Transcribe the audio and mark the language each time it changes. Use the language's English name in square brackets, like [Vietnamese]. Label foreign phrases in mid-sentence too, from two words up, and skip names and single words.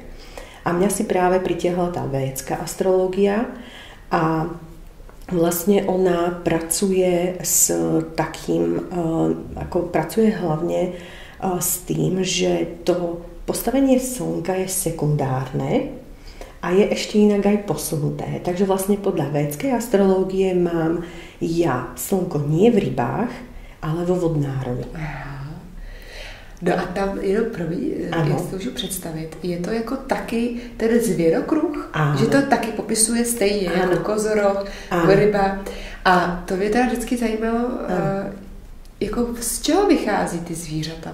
[Slovak] A mňa si práve pritiahla tá védská astrológia a vlastne ona pracuje s takým, ako pracuje hlavne s tým, že to postavenie slnka je sekundárne a je ešte inak aj posunuté. Takže vlastne podľa védskej astrológie mám ja slnko nie v rybách, ale vo vodnárovi. [Czech] No a tam jenom pro mě, já si to můžu představit, je to jako taky ten zvěrokruh, že to taky popisuje stejně jako kozoroh, ryba. A to mě teda vždycky zajímalo, jako z čeho vychází ty zvířata?